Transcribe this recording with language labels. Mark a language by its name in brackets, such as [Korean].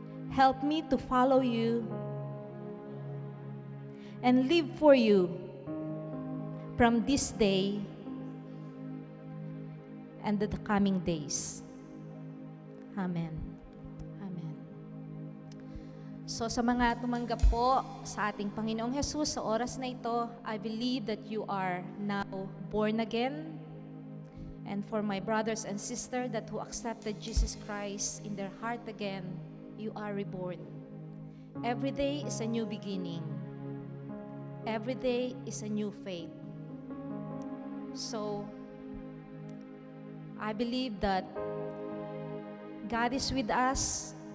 [English] Help me to follow you and live for you from this day and the coming days. Amen. Amen. [Filipino] So sa mga tumanggap po sa ating Panginoong Jesus sa oras na ito, [English] I believe that you are now born again. And for my brothers and sisters that who accepted Jesus Christ in their heart again, you are reborn. Every day is a new beginning. Every day is a new faith. So, I believe that God is with us.